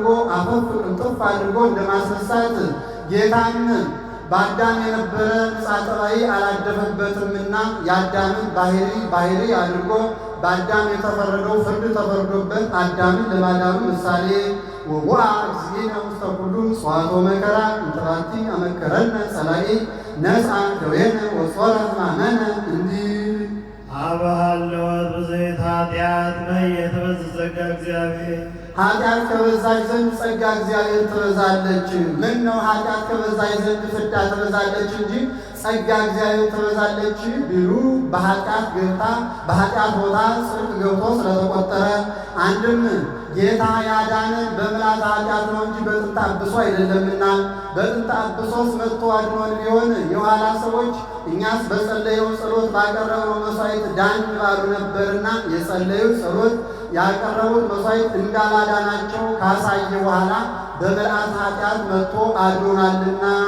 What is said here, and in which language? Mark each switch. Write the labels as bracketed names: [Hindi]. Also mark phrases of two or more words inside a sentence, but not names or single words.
[Amharic] አፈፍ ቅልጥፍ አድርጎ እንደማስነሳት ጌታም በአዳም የነበረ ንጻ ጠባይ አላደፈበትምና የአዳምን ባህሪ አድርጎ በአዳም የተፈረደው ፍርድ ተፈርዶበት አዳምን ለማዳኑ ምሳሌ [Geez] ወዋ እግዚእነ ውስተ ኩሉ ጽዋቶ መከራ እንተባቲ አመከረነ ጸላኢ ነፃ ደዌነ ወጾረ ሕማመነ [Amharic] እንዲህ [Geez] አባሃለወት ብዘይት ኃጢአት በየተበዝ ጸጋ እግዚአብሔር [Amharic] ኃጢአት ከበዛች ዘንድ ጸጋ እግዚአብሔር ትበዛለች። ምን ነው ኃጢአት ከበዛች ዘንድ ፍዳ ትበዛለች እንጂ ጸጋ እግዚአብሔር ትበዛለች ቢሉ በኃጢአት ገብታ በኃጢአት ቦታ ጽድቅ ገብቶ ስለተቆጠረ አንድም ጌታ ያዳነን በምልዓተ ኃጢአት ነው እንጂ በጥንተ አብሶ አይደለምና በጥንተ አብሶስ መጥቶ አድኖን ቢሆን የኋላ ሰዎች እኛስ በጸለየው ጸሎት ባቀረበው መስዋዕት ዳን ባሉ ነበርና የጸለዩ ጸሎት ያቀረቡት መስዋዕት እንዳላዳናቸው ካሳየ በኋላ በምልዓተ ኃጢአት መጥቶ አድኖናልና